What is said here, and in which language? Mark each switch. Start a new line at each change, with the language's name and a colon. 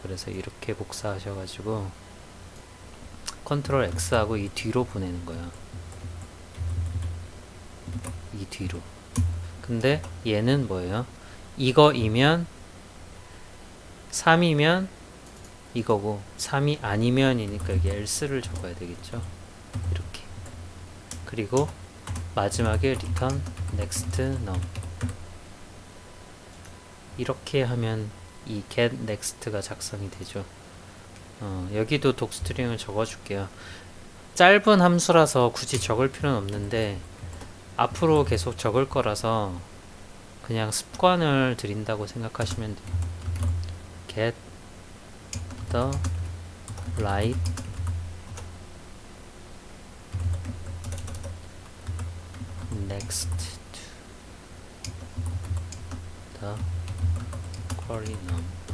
Korean: 그래서 이렇게 복사하셔가지고 컨트롤 X 하고 이 뒤로 보내는 거예요. 이 뒤로. 근데 얘는 뭐예요? 이거이면 3이면 이거고 3이 아니면이니까 여기 else를 적어야 되겠죠. 이렇게. 그리고 마지막에 return next num. 이렇게 하면 이 get next가 작성이 되죠. 여기도 독스트링을 적어줄게요. 짧은 함수라서 굳이 적을 필요는 없는데 앞으로 계속 적을 거라서 그냥 습관을 들인다고 생각하시면 돼요.
English: get the right next to the query number.